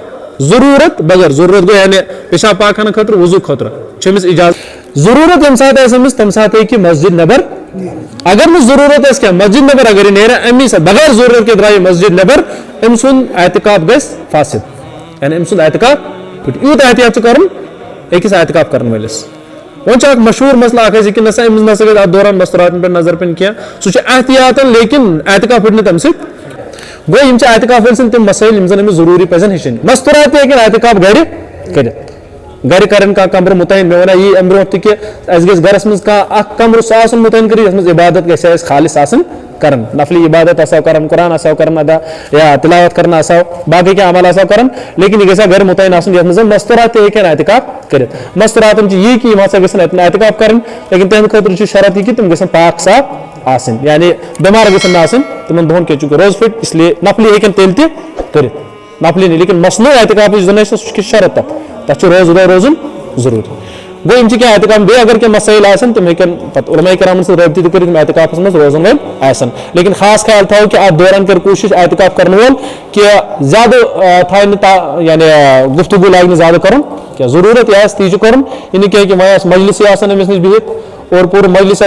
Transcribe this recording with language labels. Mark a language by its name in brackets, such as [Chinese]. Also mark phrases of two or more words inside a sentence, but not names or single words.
[Kashmiri] ضروٗرت گوٚو یعنی پیشاب پاک خانہٕ خٲطرٕ وضوٗ خٲطرٕ چھُ أمِس اجازت ضروٗرت ییٚمہِ ساتہٕ آسہِ أمِس تمہِ ساتہٕ ہیٚکہِ مسجد نٮ۪بر اگر نہٕ ضروٗرت آسہِ کینٛہہ مسجد نٮ۪بر اگر یہِ نیرِ امی ساتہٕ بغیر ضروٗرت کہِ درٛایہِ مسجد نٮ۪بر أمۍ سُنٛد اعتکاف گژھِ فاسد یعنی أمۍ سُنٛد اعتکاف پھٕٹہِ یوٗت احتیاط چھُ کرُن أکِس اعتکاف کرن وٲلِس وۄنۍ چھُ اکھ مشہوٗر مسلہٕ اکھ أسۍ کہِ نسا أمِس نسا گژھِ اتھ دوران مستوٗراتن پٮ۪ٹھ نظر پٮ۪نۍ کینٛہہ سُہ چھُ احتیاطن لیکن اعتکاف پھٕٹہِ نہٕ تمہِ سۭتۍ گوٚو یِم چھِ اعتکاف وٲلۍ سٕنٛدۍ تِم مسٲیل یِم زن أمِس ضروٗری پزن ہیٚچھِنۍ مستوٗرات تہِ ہیٚکن اعتکاف گرِ کٔرِتھ گرِ کرن کانٛہہ کمرٕ مُتعین مےٚ وَنیٛا یی امہِ برونٛٹھ تہِ کہِ اَسہِ گژھِ گرس منٛز کانٛہہ اکھ کمرٕ سُہ آسُن مُتعین کٔرِتھ یتھ منٛز عبادت گژھِ اَسہِ خالص آسٕنۍ کران نفلی عبادت آسو کران قرآن آسو کران ادا یا تلاوت کرنا آسو باقی کینٛہہ عمل آسو کران لیکن یہ گژھِ گرِ مُتعین آسُن یتھ منٛز مستوٗرات تہِ ہیٚکن اعتکاف کٔرِتھ مستوٗراتن چھِ یی کہ یِم ہسا گژھن اتٮ۪ن اعتکاف کرٕنۍ لیکن تمہِ خٲطرٕ چھُ شرط یہِ کہ تِم گژھن پاک صاف آسٕنۍ یعنی بٮ۪مار گژھن نہٕ آسٕنۍ تِمن دۄہن کینٛہہ چوٗنٛکہِ روزٕ پھٕٹۍ [Urdu] اس لیے [Kashmiri] نفلی ہیٚکن تیٚلہِ تہِ کٔرِتھ نفلی نہٕ لیکن مصنوٗع اعتکاف یُس زن آسہِ سُہ چھُ شرط تتھ چھُ روزٕ دۄہ روزُن ضروٗری گوٚو یِم چھِ کینٛہہ اعتکاف بیٚیہِ اگر کینٛہہ مسٲیل آسن تِم ہیٚکن پتہٕ علماء کرامن سۭتۍ رٲبطہٕ تہِ کٔرِتھ یِم اعتکافس منٛز روزن وٲلۍ آسن لیکن خاص خیال تھاوو کہ اتھ دوران کر کوٗشش اعتکاف کرن وول کہ زیادٕ تھایہِ نہٕ یعنی گفتگو لاگہِ نہٕ زیادٕ کرُن کینٛہہ ضروٗرت یہِ آسہِ تی چھُ کرُن یہِ نہٕ کینٛہہ کہ وۄنۍ آسہِ مجلسٕے آسان أمِس نِش بِہِتھ اور پوٗرٕ مجلس